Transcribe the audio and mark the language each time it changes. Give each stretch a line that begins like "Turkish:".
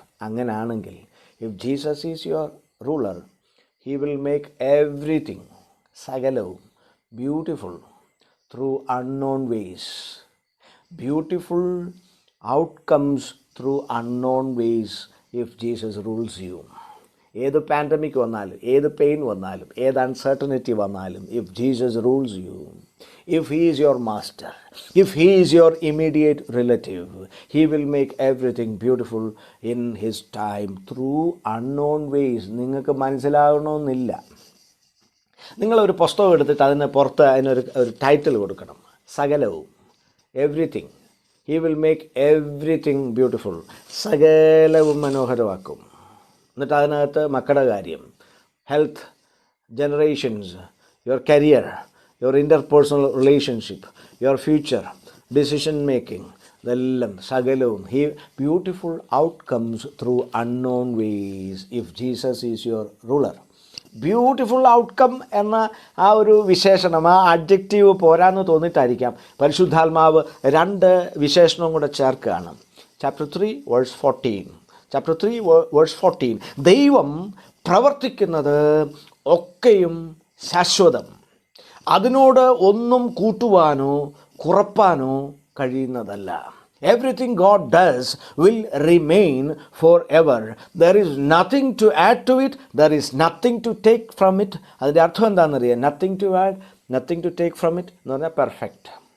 English: അങ്ങനെയാണെങ്കിൽ if Jesus is your ruler, he will make everything, സകലവും, beautiful through unknown ways. Beautiful outcomes through unknown ways if Jesus rules you.
Malayalam: ഏത് pandemic വന്നാലും, ഏത് pain വന്നാലും, ഏത് uncertainty വന്നാലും,
English: If Jesus rules you, if he is your master, if he is your immediate relative, he will make everything beautiful in his time through unknown ways.
Malayalam: നിങ്ങൾക്ക് മനസ്സിലാകണമെന്നില്ല. നിങ്ങളൊരു പുസ്തകം എടുത്തിട്ട് അതിന് പുറത്ത് അതിനൊരു ടൈറ്റിൽ കൊടുക്കണം.
English: സകലവും, everything. He will make everything beautiful.
Malayalam: സകലവും മനോഹരമാക്കും. എന്നിട്ട് അതിനകത്ത് മക്കളുടെ കാര്യം, health, generations,
English: your career, your interpersonal relationship, your future, decision making,
Malayalam: ഇതെല്ലാം സകലവും.
English: He beautiful outcomes through unknown ways if Jesus is your ruler.
Malayalam: Beautiful outcome എന്ന ആ ഒരു വിശേഷണം, ആ അഡ്ജക്റ്റീവ് പോരാന്ന് തോന്നിയിട്ടായിരിക്കാം പരിശുദ്ധാത്മാവ് 2 വിശേഷണവും കൂടെ ചേർക്കുകയാണ്. Chapter 3 verse 14. Chapter 3 verse 14. ദൈവം പ്രവർത്തിക്കുന്നത് ഒക്കെയും ശാശ്വതം, അതിനോട് ഒന്നും കൂട്ടുവാനോ കുറപ്പാനോ കഴിയുന്നതല്ല.
English: Everything God does will remain forever. There is nothing to add to it. There is nothing to take from it.
Malayalam: അതിൻ്റെ അർത്ഥം എന്താണെന്നറിയാം?
English: nothing to add, nothing to take from it
Malayalam: എന്ന് പറഞ്ഞാൽ പെർഫെക്റ്റ്.